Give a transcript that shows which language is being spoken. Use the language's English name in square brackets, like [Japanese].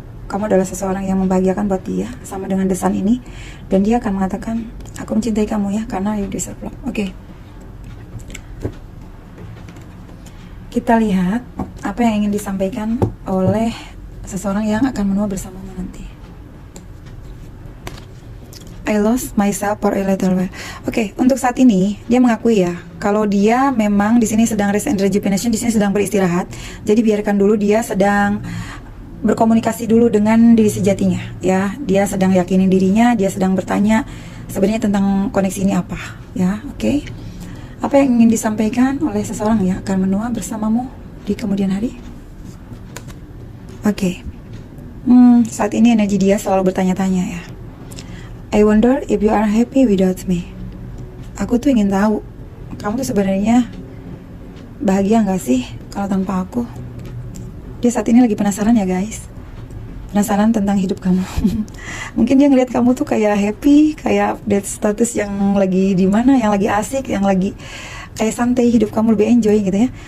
[Indonesian] Kamu adalah seseorang yang membahagiakan buat dia, sama dengan The Sun ini. Dan dia akan mengatakan, aku mencintai kamu ya, karena [English] you deserve love. [Indonesian] Oke. Kita lihat apa yang ingin disampaikan oleh seseorang yang akan menua bersamamu nanti. [English] I lost myself for a little while. [Indonesian] Oke, untuk saat ini dia mengakui ya, kalau dia memang di sini sedang [English] rest and rejuvenation, [Indonesian] di sini sedang beristirahat. Jadi biarkan dulu dia sedang berkomunikasi dulu dengan diri sejatinya ya. Dia sedang yakinin dirinya, dia sedang bertanya sebenarnya tentang koneksi ini apa ya. Oke. Apa yang ingin disampaikan oleh seseorang yang akan menua bersamamu di kemudian hari? Oke. Saat ini energi dia selalu bertanya-tanya ya. [English] I wonder if you are happy without me. [Indonesian] Aku tuh ingin tahu, kamu tuh sebenarnya bahagia nggak sih kalau tanpa aku? Dia saat ini lagi penasaran ya guys. Penasaran tentang hidup kamu. Mungkin dia ngeliat kamu tuh kayak happy, kayak update status yang lagi di mana, yang lagi asik, yang lagi kayak santai, hidup kamu lebih enjoy gitu ya.